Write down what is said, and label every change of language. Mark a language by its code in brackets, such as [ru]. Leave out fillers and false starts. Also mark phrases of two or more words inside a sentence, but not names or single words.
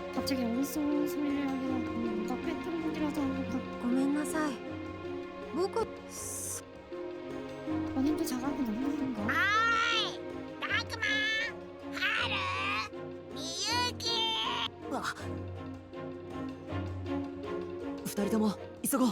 [ko] 갑자기 어리석은 소리를 하기도 하고 뭔가 꿰뚫어보기라도 한 것 같고 [ja] ごめんなさい僕 [ko] 본인도 자각은 없는 건가? ーいたくまはるみゆき [ja] 二人とも急ごう。